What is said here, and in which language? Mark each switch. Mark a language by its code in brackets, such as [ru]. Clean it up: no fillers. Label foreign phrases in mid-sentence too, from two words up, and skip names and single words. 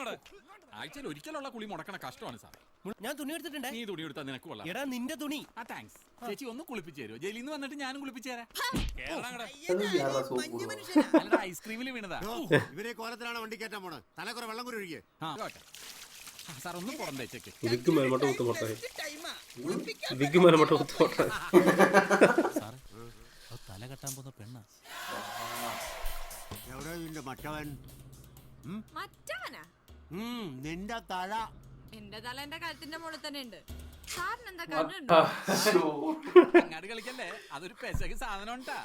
[ml] ആഴ്ചയിൽ ഒരിക്കലുള്ള കുളി മുടക്കണ കഷ്ടമാണ് സാർ. ഞാൻ തുണി എടുത്തിട്ടുണ്ട്. നീ തുണി എടുത്താൽ നിനക്ക് കൊള്ളാം. എടാ നിന്റെ തുണി. ആ താങ്ക്സ്. ചേച്ചി ഒന്ന് കുളിപ്പിച്ചു തരുമോ? ജയിലിൽ നിന്ന് വന്നിട്ട് ഞാനും കുളിപ്പിച്ചു തരാം. ഐസ്ക്രീമിൽ വീണതാ. ഇവരെ കോലത്തിലാണ് വണ്ടി കയറ്റാൻ പോണത്. തലക്കുറ വെള്ളം കൂടി ഒഴികെ. സാർ ഒന്ന് പുറം തേച്ചേക്ക്. [ta] இதுக்கு மேல மட்டும் ஊத்த மாட்டேன். இதுக்கு மேல மட்டும் ஊத்த மாட்டேன். [ml] സാറേ, തല കെട്ടാൻ പോകുന്ന പെണ്ണ. എവിടെ നിന്റെ മറ്റവൻ? മറ്റവനാ? നിന്റെ തല. എന്റെ തല എന്റെ കഴുത്തിന്റെ മുകളിൽ തന്നെ ഉണ്ട്. സാറിനെന്താ കണ്ണുണ്ടോ? അങ്ങാട് കളിക്കല്ലേ, അതൊരു പെശക് സാധനം ഉണ്ടാ.